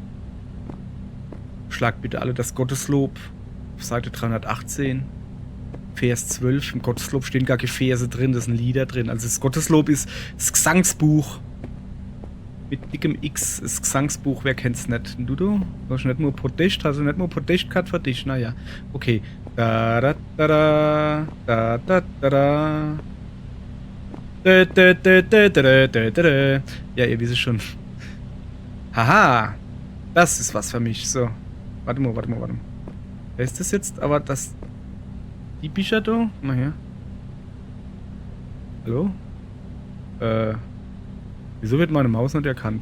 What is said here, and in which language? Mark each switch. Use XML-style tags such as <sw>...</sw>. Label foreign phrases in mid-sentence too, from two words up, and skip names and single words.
<de>Schlagt bitte alle das Gotteslob auf Seite 318. Vers 12. Im Gotteslob stehen gar keine Verse drin, da sind Lieder drin. Also das Gotteslob ist das Gesangsbuch. Mit dickem X, das Gesangsbuch, wer kennt's nicht? Du? Du hast nicht nur Protest, also nicht nur Protest gehabt für dich, naja. Okay. Da da da da da da da da. Da, da, da, da, da, da, da, da. Ja, ihr wisst schon. Haha. Das ist was für mich. So. Warte mal. Wer ist das jetzt? Aber das... Die Bücher da? Mal her. Hallo? Wieso wird meine Maus nicht erkannt?</de>